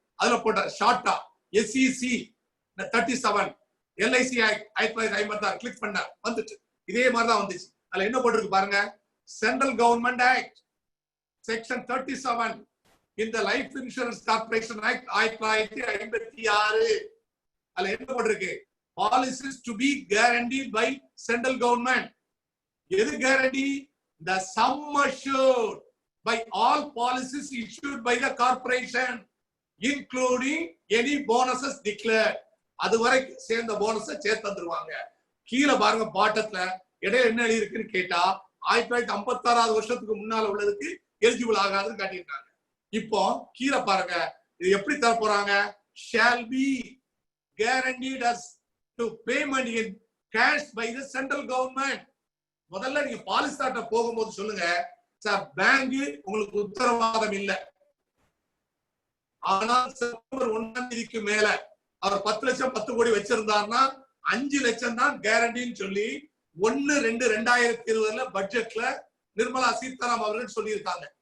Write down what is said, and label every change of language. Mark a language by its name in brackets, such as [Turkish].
[Tamil] அதுல போட்டார் ஷார்ட்டா SEC 37 எல்ஐசி ஆக்ட் 1956 கிளிக் பண்ணார். வந்துச்சு. இதே மாதிரிதான் வந்துச்சு. அதுல என்ன போட்டிருக்கு பாருங்க. சென்ட்ரல் கவர்மெண்ட் ஆக்ட் செக்ஷன் 37 இந்த லைஃப் இன்சூரன்ஸ் கார்பரேஷன் ஆக்ட் 1956 அதுல என்ன போட்டிருக்கு? [English] Policies to be guaranteed by central government. [Tamil] எது guarantee? [English] The sum assured by all policies issued by the corporation including any bonuses declared. [Tamil] அதுவரை சேர்ந்த போனஸை சேர்த்து தந்துருவாங்க. கீழே பாருங்க பாட்டத்துல இடையில என்ன எழுதி இருக்குன்னு கேட்டா 1956 வருஷத்துக்கு முன்னால உள்ளதுக்கு எலிஜிபிள் ஆகாதுன்னு காட்டியிருக்காங்க. இப்போ கீழே பாருங்க இது எப்படி தர போறாங்க? [English] shall be guaranteed as to payment in cash by the central government. [Tamil] முதல்ல நீங்க பாலிசிட்ட போகும்போது சொல்லுங்க சார் பேங்க் உங்களுக்கு உத்தரவாதம் இல்லை, ஆனால் செப்டம்பர் 1ஆம் தேதிக்கு மேல அவர் 10 லட்சம் 10 கோடி வச்சிருந்தாருன்னா 5 லட்சம் தான் கேரண்டின்னு சொல்லி 1/2/2020 பட்ஜெட்ல நிர்மலா சீதாராமன் அவர்கள் சொல்லியிருக்காங்க.